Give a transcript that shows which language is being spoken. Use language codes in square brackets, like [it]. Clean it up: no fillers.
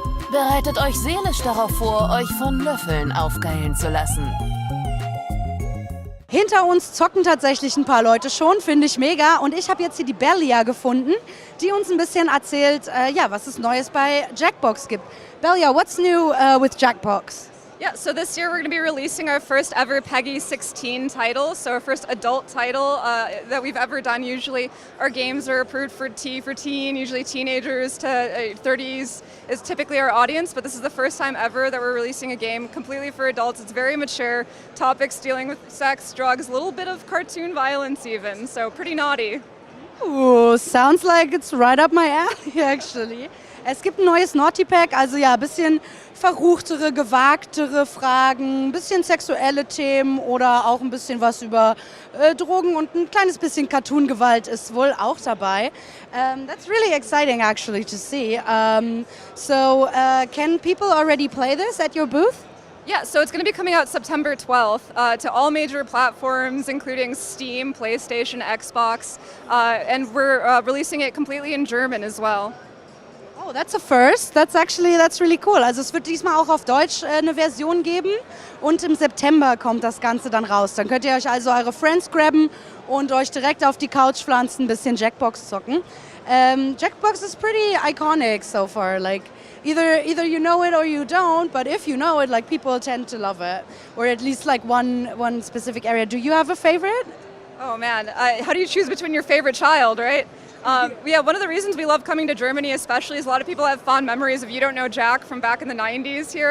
[de] Bereitet euch seelisch darauf vor, euch von Löffeln aufgeilen zu lassen. Hinter uns zocken tatsächlich ein paar Leute schon, finde ich mega. Und ich habe jetzt hier die Belia gefunden, die uns ein bisschen erzählt, was es Neues bei Jackbox gibt. [en] Belia, what's new with Jackbox? Yeah, so this year we're going to be releasing our first ever PEGI 16 title, so our first adult title that we've ever done. Usually our games are approved for teen, usually teenagers to 30s is typically our audience, but this is the first time ever that we're releasing a game completely for adults. It's very mature, topics dealing with sex, drugs, a little bit of cartoon violence even, so pretty naughty. Ooh, sounds like it's right up my alley actually. [de] Es gibt ein neues Naughty Pack, also ja, ein bisschen verruchtere, gewagtere Fragen, ein bisschen sexuelle Themen oder auch ein bisschen was über Drogen und ein kleines bisschen Cartoon-Gewalt ist wohl auch dabei. [en] That's really exciting actually to see. Can people already play this at your booth? Yeah, so it's going to be coming out September 12th to all major platforms, including Steam, PlayStation, Xbox, and we're releasing it completely in German as well. Oh, that's a first. That's really cool. [de] Also es wird diesmal auch auf Deutsch eine Version geben und im September kommt das Ganze dann raus. Dann könnt ihr euch also eure Friends grabben und euch direkt auf die Couch pflanzen, ein bisschen Jackbox zocken. [en] Jackbox is pretty iconic so far. Like either you know it or you don't, but if you know it, like people tend to love it, or at least like one specific area. Do you have a favorite? Oh man, how do you choose between your favorite child, right? One of the reasons we love coming to Germany especially is a lot of people have fond memories of You Don't Know Jack from back in the 90s here.